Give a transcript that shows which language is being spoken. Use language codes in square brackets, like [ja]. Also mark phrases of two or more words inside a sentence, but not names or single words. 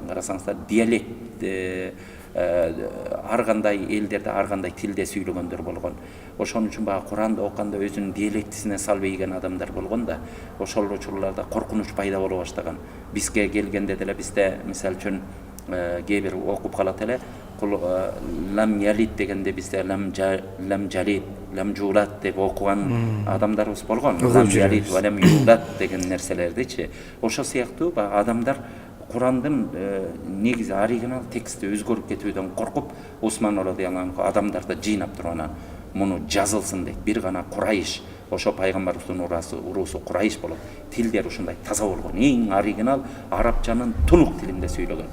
[ky] Карасаңыздар, диалект ар кандай элдерде ар кандай тилде сүйлөгөндөр болгон. Ошон үчүн баа Куранды окуганда өзүнүн диалектисине салбай келген адамдар болгон да, ошол учурларда коркунуч пайда боло баштаган. Бизге келгенде деле бизде мисал үчүн кээ бир окуп калат эле, [ar] لم يلد [ky] дегенде бизде [ar] лам жалит, лам жулат [ky] деп окуган адамдарыбыз болгон. [ar] لم يلد ولم يولد [ky] деген нерселердичи. Ошол сыяктуу баа адамдар Курандын негизи оригинал тексти өзгөрүп кетүүдөн коркуп, Усман [ar] رضي الله عنه [ky] адамдарды жыйнап туруп анан муну жазылсын дейт. Бир гана Курайш, ошо пайгамбарыбыздын уруусу Курайш болот. Тилдер ушундай таза болгон. Эң оригинал арабчанын тунук тилинде сүйлөгөн.